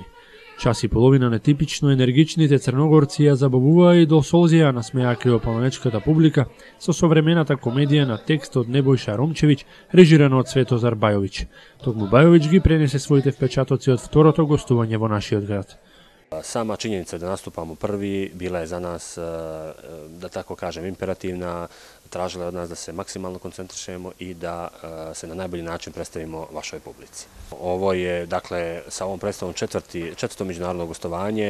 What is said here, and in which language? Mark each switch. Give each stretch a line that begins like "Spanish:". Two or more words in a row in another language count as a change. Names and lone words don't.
Macedonian: Час и половина нетипично енергичните црногорци ја забавуваа и до солзија насмеа криопаланечката публика со современата комедија на текст од Небојша Ромчевиќ, режирана од Светозар Бајовиќ. Токму Бајовиќ ги пренесе своите впечатоци од второто гостување во нашиот град.
Serbian: Sama činjenica da nastupamo prvi bila je za nas, da tako kažem, imperativna, tražila je od nas da se maksimalno koncentrišemo i da se na najbolji način predstavimo vašoj publici. Ovo je, dakle, sa ovom predstavom četvrto međunarodno gostovanje.